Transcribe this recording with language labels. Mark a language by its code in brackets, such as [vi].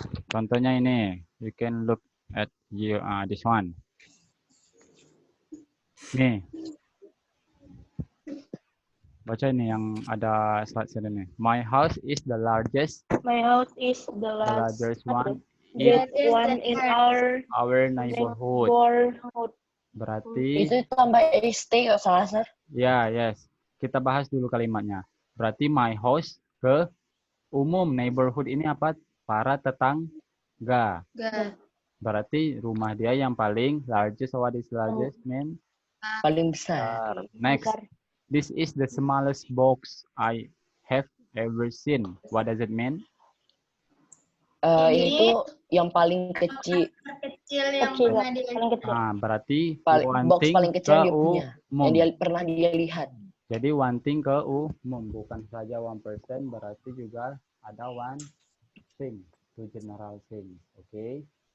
[id] Contohnya ini, [en] you can look at this one. [id] Nih. Baca ini yang ada slide sini nih. [en] My house is the largest. My house is the largest one in our neighborhood. [id] Berarti Itu tambah ST kalau salah, Sir. [en] ya, yes. [id] Kita bahas dulu kalimatnya. Berarti [en] my house [id] ke umum, neighborhood ini apa? Para tetangga. Berarti rumah dia yang paling [en] largest. What is largest mean? [id] Paling besar. [en] Next. This is the smallest box I have ever seen. What does it mean? [id] Ini tuh yang paling kecil. Kecil yang pernah dilihat. Nah, berarti Box paling kecil dia punya. umum. Yang pernah dia lihat. Jadi [en] one thing [id] ke umum, bukan saja [en] one person, [id] berarti juga ada [en] one thing to general thing. [id] Oke?